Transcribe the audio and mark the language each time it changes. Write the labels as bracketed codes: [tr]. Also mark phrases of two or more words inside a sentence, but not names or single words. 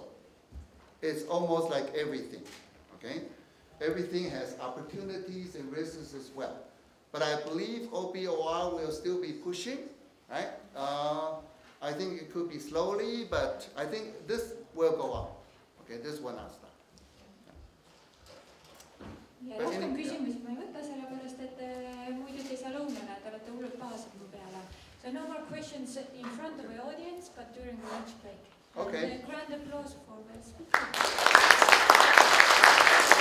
[en] It's almost like everything, okay? Everything has opportunities and risks as well. But I believe OBOR will still be pushing, right? I think it could be slowly, but I think this will go up. Okay, this will not stop. [et] Ja rohkem küsimusi ma ei võta, sellepärast et muidu te ei saa lõunale, te olete hullult pahased mu peale. [en] So no more questions in front of the audience, but during the lunch break. Okay. And a grand applause for the speaker.